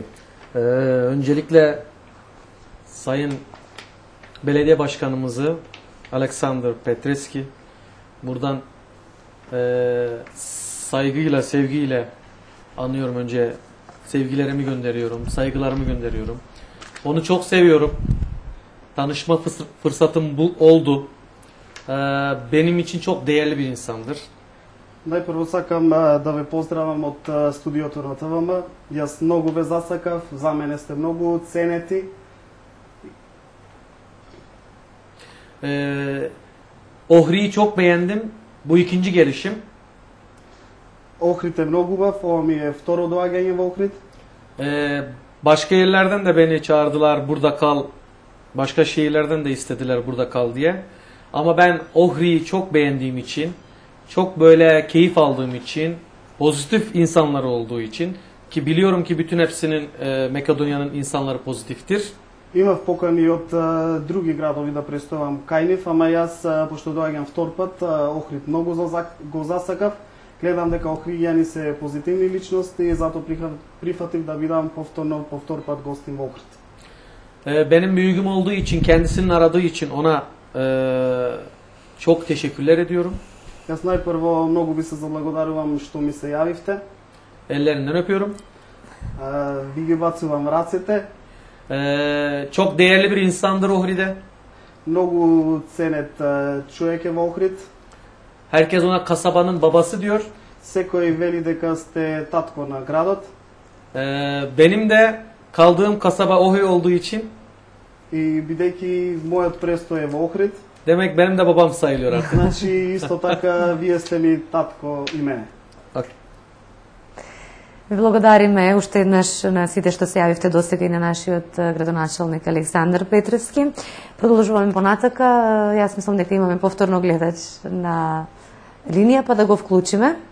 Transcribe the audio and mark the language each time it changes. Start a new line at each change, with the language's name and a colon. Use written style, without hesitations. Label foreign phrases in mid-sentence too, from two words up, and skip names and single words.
Turkish: Öncelikle Sayın Belediye Başkanımızı Alexander Petreski buradan saygıyla, sevgiyle anıyorum. Önce sevgilerimi gönderiyorum, saygılarımı gönderiyorum. Onu çok seviyorum. Tanışma fırsatım oldu. Benim için çok değerli bir insandır.
Macedonian: Најпрво сакам да ве поздравам од студиото на ТВМ. Јас многу ве засакав, за мене сте многу ценети.
Turkish: Ohri'yi çok beğendim. Bu ikinci gelişim.
Macedonian: Охрид е многу убав, ова ми е второ доаѓање во Охрид.
Turkish: Başka yerlerden de beni çağırdılar, burada kal. Başka şehirlerden de istediler burada kal diye. Ama ben Ohri'yi çok beğendiğim için, çok böyle keyif aldığım için, pozitif insanlar olduğu için, ki biliyorum ki bütün hepsinin Makedonya'nın insanları pozitiftir.
Macedonian: Имав покани од други градови да представам кај нив, ама јас пошто доаѓам втор пат, Охрид многу го засакав. Гледам дека охриѓани се позитивни личности и затоа прифатив да бидам повтор пат гостин во Охрид.
Turkish: Benim büyüğüm olduğu için, kendisinin aradığı için ona çok teşekkürler ediyorum.
Macedonian: Јас најпрво многу ви се заблагодарувам што ми се јавивте.
Turkish: Ellerinden öpüyorum.
Macedonian: Ви ги бацувам рацете.
Turkish: Çok değerli bir insandır Ohri'de.
Macedonian: Многу ценет човек е во Охрид.
Turkish: Herkes ona kasabanın babası diyor.
Macedonian: Секој вели дека сте татко на градот.
Turkish: Benim de kaldığım kasaba Ohri olduğu için.
Macedonian: И бидејќи мојот престој е во Охрид.
Turkish: Demek benim de babam sayılıyor artık.
Macedonian: Значи исто така вие сте ми татко и мене. Ви благодариме уште еднаш на сите што се јавивте досега и на нашиот градоначалник Александар Петревски. Продолжуваме понатака. Јас мислам дека имаме повторно гледач на линија, па да го вклучиме.